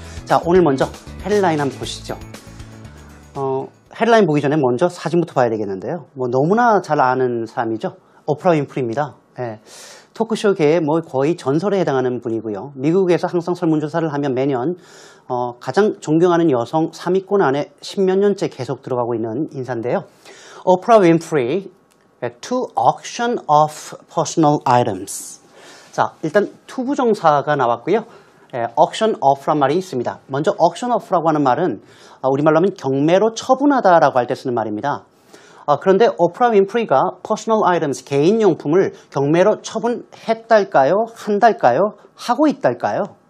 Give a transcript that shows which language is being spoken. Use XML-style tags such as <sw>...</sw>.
<ko>자, 오늘 먼저 헤드라인 한번 보시죠. 헤드라인 보기 전에 먼저 사진부터 봐야 되겠는데요. 너무나 잘 아는 사람이죠. 오프라 윈프리입니다. 토크쇼계의 거의 전설에 해당하는 분이고요. 미국에서 항상 설문조사를 하면 매년 가장 존경하는 여성 3위권 안에 10몇 년째 계속 들어가고 있는 인사인데요.</ko> <en>오프라 윈프리 to auction of personal items.</en> <ko>자, 일단 투부정사가 나왔고요. auction off란 말이 있습니다. 먼저 auction off라고 하는 말은 우리말로 하면 경매로 처분하다라고 할 때 쓰는 말입니다. 그런데 오프라 윈프리가 퍼스널 아이템스, 개인용품을 경매로 처분했달까요? 한달까요? 하고 있달까요?</ko>